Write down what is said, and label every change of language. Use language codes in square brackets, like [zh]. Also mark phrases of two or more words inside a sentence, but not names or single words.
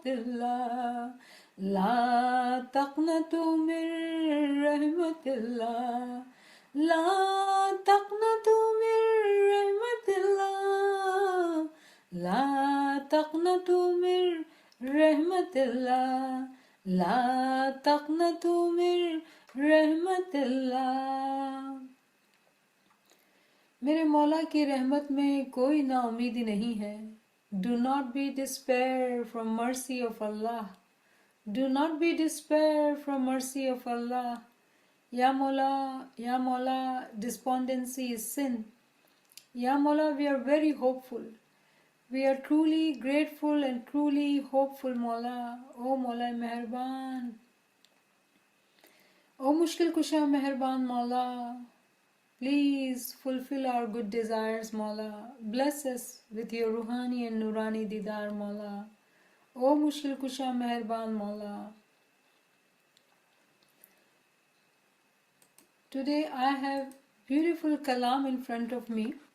[ar] اللہ لا تقنطوا من رحمت اللہ لا تقنطوا من رحمت اللہ لا تقنطوا من رحمت اللہ لا تقنطوا من رحمت اللہ [ur] میرے مولا کی رحمت میں کوئی نا امیدی نہیں ہے. [en] Do not be despair from mercy of Allah. Do not be despair from mercy of Allah. Ya Mola, despondency is sin. Ya Mola, we are very hopeful. We are truly grateful and truly hopeful, Mola. O Mola Meherban. O Mushkil Kusha Meherban, Mola. Please fulfill our good desires, Mola. Bless us with your Ruhani and Nurani Didar, Mola. O Mushkil Kusha Meherban, Mola. Today I have beautiful kalam in front of me.